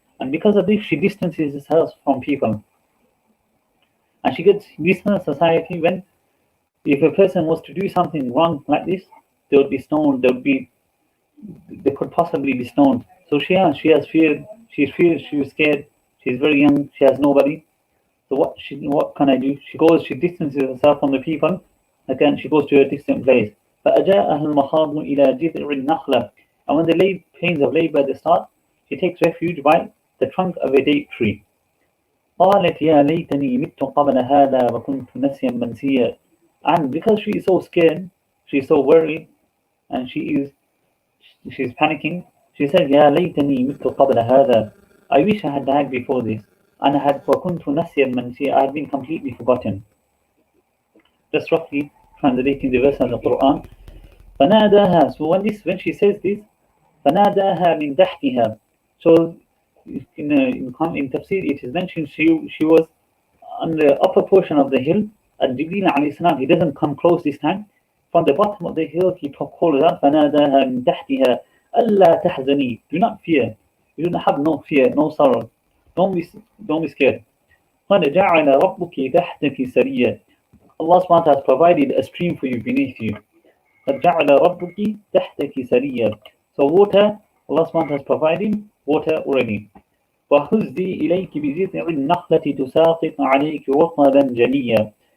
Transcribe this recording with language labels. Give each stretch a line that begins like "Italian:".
English: And because of this, she distances herself from people. And she gets this in society when if a person was to do something wrong like this, they would be stoned, they could possibly be stoned. So she has feared, she's scared, she's very young, she has nobody. So what can I do? She distances herself from the people. Again, she goes to a distant place.
Arabic: فأجاءها المخاض إلى جذع النخلة.
English: And when the pains of labor at the start, she takes refuge by the trunk of a date tree.
Arabic: قالت يا ليتني مت قبل هذا وكنت نسيا منسيا.
English: And because she is so scared, she's so worried, and she's panicking, she said,
Arabic: يا ليتني مت قبل هذا.
English: I wish I had died before this.
Arabic: And وكنت نسيا منسيا.
English: I had been completely forgotten. Just roughly translating the verse of the Quran. فناداها. So when she says this,
Arabic: فناداها من تحتها.
English: So in tafsir it is mentioned she was on the upper portion of the hill, and Jibreel alayhi salam, he doesn't come close this time. From the bottom of the hill he calls out,
Arabic: فناداها من تحتها ألا تحزني.
English: Do not fear. You don't have no fear, no sorrow. Don't be scared.
Arabic: قد جعل ربك تحتك سريا.
English: Allah subhanahu wa ta'ala has provided a stream for you beneath you.
Arabic: قد جعل ربك تحتك سريا.
English: So water, Allah subhanahu wa ta'ala has provided water already.
Arabic: وهزي إليك بجذع النخلة تساقط عليك رطبا جنيا.